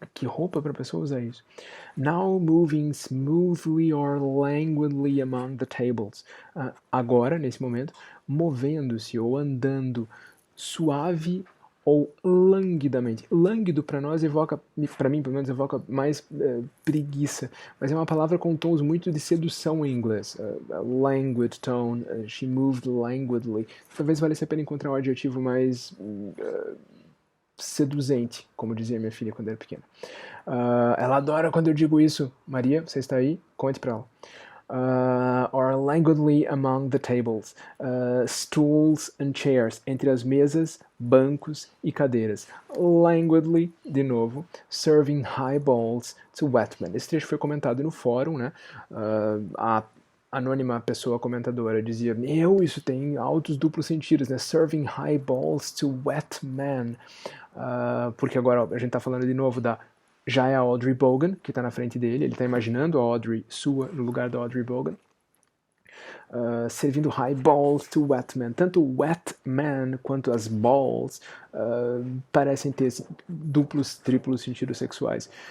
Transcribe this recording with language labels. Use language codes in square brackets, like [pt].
[pt] Que roupa para a pessoa usar isso? [en] Now moving smoothly or languidly among the tables. [pt] Agora, nesse momento, movendo-se ou andando suave ou languidamente. Lânguido para nós evoca, para mim pelo menos, evoca mais preguiça, mas é uma palavra com tons muito de sedução em inglês. [en] Languid tone, she moved languidly. [pt] Talvez valesse a pena encontrar um adjetivo mais seduzente, como dizia minha filha quando era pequena. Ela adora quando eu digo isso. Maria, você está aí? Conte para ela. [en] Or languidly among the tables, stools and chairs, [pt] entre as mesas, bancos e cadeiras. [en] Languidly, [pt] de novo, [en] serving highballs to wet men. [pt] Esse trecho foi comentado no fórum, né? A anônima pessoa comentadora dizia: isso tem altos duplos sentidos, né? [en] Serving highballs to wet men. [pt] Porque agora a gente está falando de novo já é a Audrey Bogan que está na frente dele, ele está imaginando a Audrey sua no lugar da Audrey Bogan, servindo [en] high balls to wet men. [pt] Tanto wet man quanto as balls parecem ter duplos, triplos sentidos sexuais.